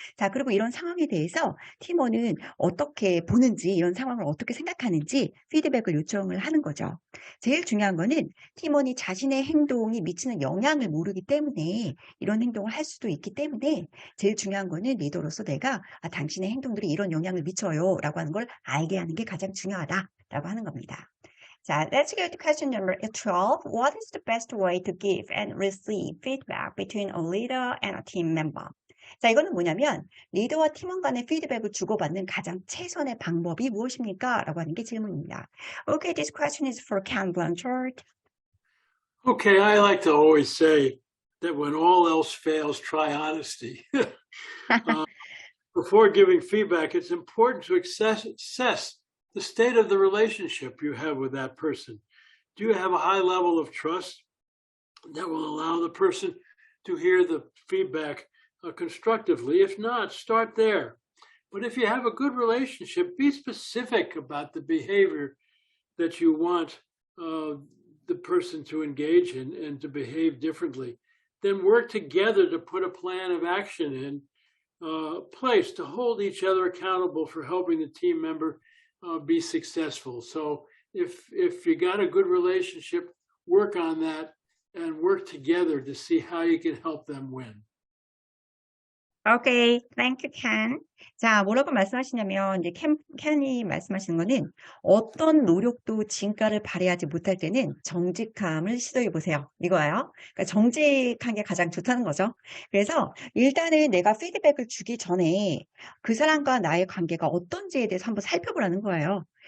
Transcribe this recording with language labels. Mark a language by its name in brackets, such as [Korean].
[Korean] 자, 그리고 이런 상황에 대해서 팀원은 어떻게 보는지 이런 상황을 어떻게 생각하는지 피드백을 요청을 하는 거죠. 제일 중요한 거는 팀원이 자신의 행동이 미치는 영향을 모르기 때문에 이런 행동을 할 수도 있기 때문에 제일 중요한 거는 리더로서 내가 당신의 행동들이 이런 영향을 미쳐요 라고 하는 걸 알게 하는 게 가장 중요하다라고 하는 겁니다. [English] 자, let's go to question number 12. What is the best way to give and receive feedback between a leader and a team member? [Korean] 자, 이거는 뭐냐면 리더와 팀원 간의 피드백을 주고받는 가장 최선의 방법이 무엇입니까? 라고 하는 게 질문입니다. [English] Okay, this question is for Ken Blanchard. Okay, I like to always say that when all else fails, try honesty. Before giving feedback, it's important to assess the state of the relationship you have with that person. Do you have a high level of trust that will allow the person to hear the feedback constructively? If not, start there. But if you have a good relationship, be specific about the behavior that you want the person to engage in and to behave differently. Then work together to put a plan of action in place to hold each other accountable for helping the team member be successful. So if you got a good relationship, work on that and work together to see how you can help them win. Okay, thank you, Ken. [Korean] 자, 뭐라고 말씀하시냐면, 이제 켄이 말씀하시는 거는 어떤 노력도 진가를 발휘하지 못할 때는 정직함을 시도해 보세요. 이거예요. 그러니까 정직한 게 가장 좋다는 거죠. 그래서 일단은 내가 피드백을 주기 전에 그 사람과 나의 관계가 어떤지에 대해서 한번 살펴보라는 거예요.